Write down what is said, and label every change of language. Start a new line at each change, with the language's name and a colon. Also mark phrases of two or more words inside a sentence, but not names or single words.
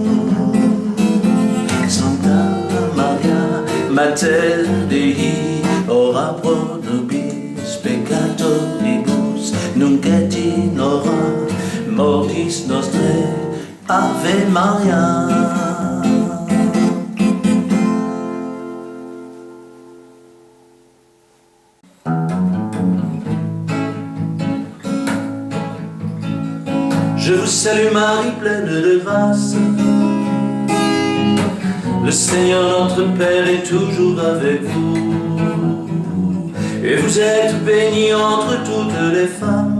Latin: Mater Dei, ora pro nobis peccatoribus, nunc et in hora mortis nostrae. Ave Maria.
French: Je vous salue Marie, pleine de grâce. Le Seigneur notre Père est toujours avec vous, et vous êtes bénie entre toutes les femmes.